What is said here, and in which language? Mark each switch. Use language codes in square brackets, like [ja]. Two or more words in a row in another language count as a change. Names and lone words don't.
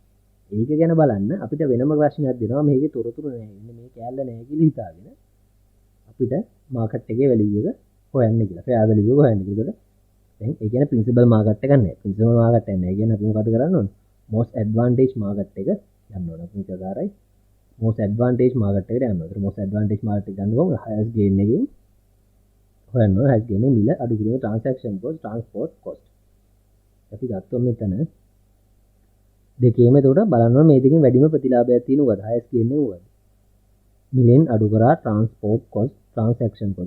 [si] ඒක ගැන බලන්න අපිට වෙනම ප්‍රශ්නයක් දෙනවා මේකේ තොරතුරු නෑ. ඉන්නේ මේ කෑල්ල නෑ කියලා හිතාගෙන අපිට මාකට් එකේ වැලියු එක හොයන්න කියලා. [en] fair value [si] එක හොයන්න කියලා. දැන් ඒ කියන්නේ [en] principal market [si] එක නෑ. [en] principal market [si] එක නෑ කියන්නේ අපි මොකද කරන්න ඕන? [en] most advantage market [si] එක යන්න ඕන. මේක ආකාරයි [en] most advantage market [si] එකට යනවා. ඒතර [en] most advantage market [si] එක ගන්නකො [en] highest gain [si] එකකින් හොයන්න ඕන. [en] highest gain [si] එක මිල අඩු කිරීම [en] transaction cost transport cost. [si] අපි ගත්තොත් මෙතන දෙකේම එතකොට බලන්න ඕන මේ දෙකෙන් වැඩිම ප්‍රතිලාභයක් තියෙන උගද [en] highest gain [si] එක උගද. මිලෙන් අඩු කරා [en] transport cost transaction cost.